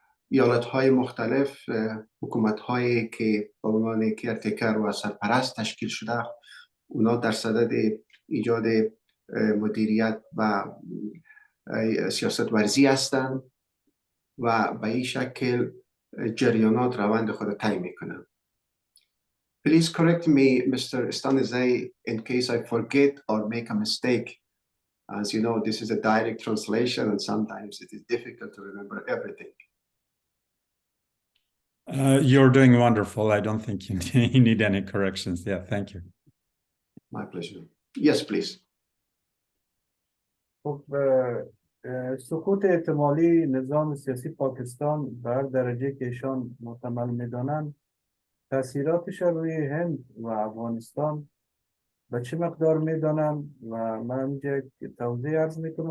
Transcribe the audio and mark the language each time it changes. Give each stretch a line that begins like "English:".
Persian: ایالت‌های مختلف حکومت‌هایی که به عنوان کیرتکر و سرپرست تشکیل شده اونا در صدد ایجاد مدیریت و سیاست ورزی هستند و به این شکل جریانات روند خود را طی میکنند.
English: Please correct me, Mr. استانیزی, in case I forget or make a mistake. As you know, this is a direct translation and sometimes it is difficult to remember everything. You're doing wonderful. I don't think you need any corrections. Yeah, thank you. My pleasure. Yes, please.
Persian: خب سقوط احتمالی نظام سیاسی پاکستان بر درجه که ایشان محتمل میدانند تاثیراتش روی هند و افغانستان به چه مقدار میدانم و من اینجا توضیح عرض میکنم.